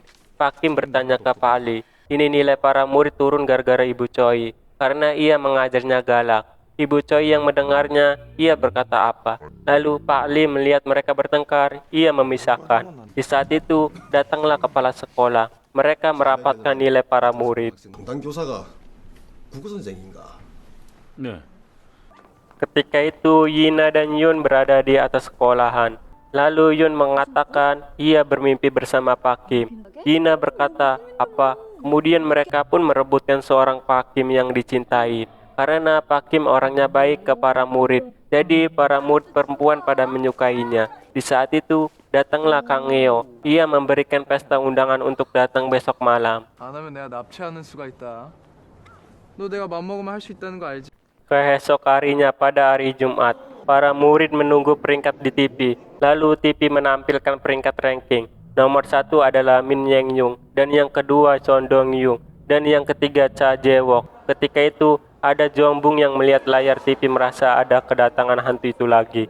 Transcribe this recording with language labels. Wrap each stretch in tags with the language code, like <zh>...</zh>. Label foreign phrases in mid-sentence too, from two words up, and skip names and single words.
<id>Pak Kim bertanya ke Pak Ali, ini nilai para murid turun gara-gara Ibu Choi, karena ia mengajarnya galak. Ibu Choi yang mendengarnya, ia berkata apa. Lalu Pak Lee melihat mereka bertengkar, ia memisahkan. Di saat itu, datanglah kepala sekolah. Mereka merapatkan nilai para murid.</id> <ko>담당 교사가 국어 선생인가? 네.</ko> <id>Ketika itu, Yina dan Yun berada di atas sekolahan. Lalu Yun mengatakan ia bermimpi bersama Pak Kim. Yina berkata, apa? Kemudian mereka pun merebutkan seorang Pak Kim yang dicintai. Karena Pak Kim orangnya baik ke para murid. Jadi para murid perempuan pada menyukainya. Di saat itu, datanglah Kang Eo. Ia memberikan pesta undangan untuk datang besok malam.</id> <ko>안 하면 내가 납치하는 수가 있다. 너 내가 맘먹으면 할 수 있다는 거 알지?</ko> <id>Keesok harinya pada hari Jumat, para murid menunggu peringkat di TV. Lalu TV menampilkan peringkat ranking. Nomor 1 adalah Min Yang Yung, dan yang kedua Chon Dong Yung, dan yang ketiga Cha Jae-wook. Ketika itu, ada Jombung yang melihat layar TV merasa ada kedatangan hantu itu lagi.</id>